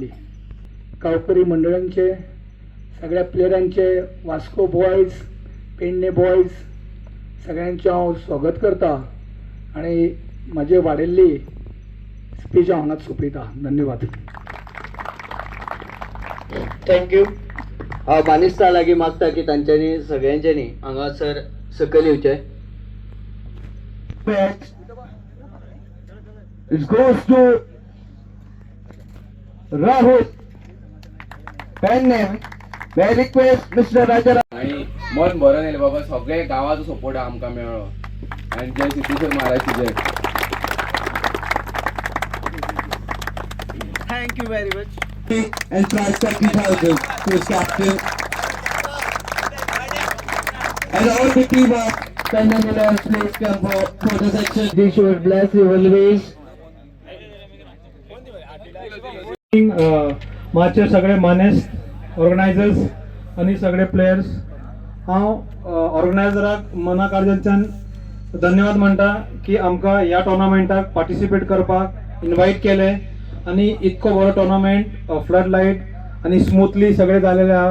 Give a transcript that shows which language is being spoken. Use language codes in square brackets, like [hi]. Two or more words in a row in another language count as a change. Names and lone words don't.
[kok] गांवकरी मंडळांचे, सगळ्या प्लेयरांचे, वास्को बॉयज, पेडणे बॉयज सगळ्यांचे हांव स्वागत करता आणि म्हजे वाडिल्ली स्पीच हांव हांगाच सोंपयता. धन्यवाद. थँक्यू. हांव बानिस्ता लागीं मागता की तांच्यांनी सगळ्यांच्यांनी हांगासर सकयल येवचें. [en] It goes to Rahul Penne. May I request Mr. Rajaram. [kok] आणि मन भरून येयलें बाबा. सगळे गांवाचो सपोर्ट आमकां मेळ्ळो आनी जय सिद्धेश्वर महाराज जय. [en] Thank you very much. And try 30,000 to his captain. And all the team of Penne Millers, please come for photo section. They should bless you always. [kok] माचे सगळे मानेस्त ऑर्गनायझर्स आणि सगळे प्लेयर्स हांव ऑर्गनायझराक मना कारजांच्यान धन्यवाद म्हणटा की आमकां ह्या टोर्नामेंटाक पार्टिसिपेट करपाक इन्वायट केले आणि इतको बरो टोर्नामेंट [en] flood light [kok] आणि स्मूथली सगळे जालेले आहा.